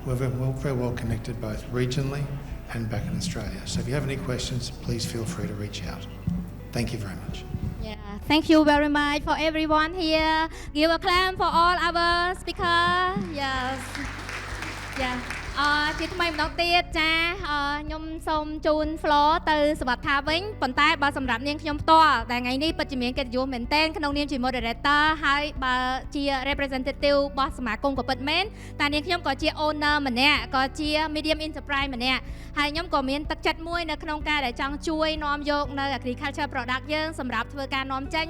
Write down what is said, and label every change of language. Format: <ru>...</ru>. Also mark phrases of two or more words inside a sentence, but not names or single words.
<en>We're very well connected both regionally and back in Australia. So if you have any questions, please feel free to reach out. Thank you very much. Yeah, thank you very much for everyone here. Give a clap for all our speakers. Yes. Yeah.</en> <km>ជាថ្មីម្ដងទៀតចាខ្ញុំសូមជូន floor ទៅសវត្ថាវិញប៉ុន្តែបើសម្រាប់នាងខ្ញុំផ្ទាល់តែថ្ងៃនេះពិតជាមានកិត្តិយសមែនទែនក្នុងនាមជា moderator ហើយបើជា representative របស់សមាគមក៏ពិតមែនតែនាងខ្ញុំក៏ជា owner ម្នាក់ក៏ជា</km> <en>medium enterprise</en> <km>ម្នាក់ហើយខ្ញុំក៏មានទឹកចិត្តមួយនៅក្នុងការដែលចង់ជួយនាំយកនៅ</km> <en>agriculture product</en> <km>យើងសម្រាប់ធ្វើការនាំចេញ</km>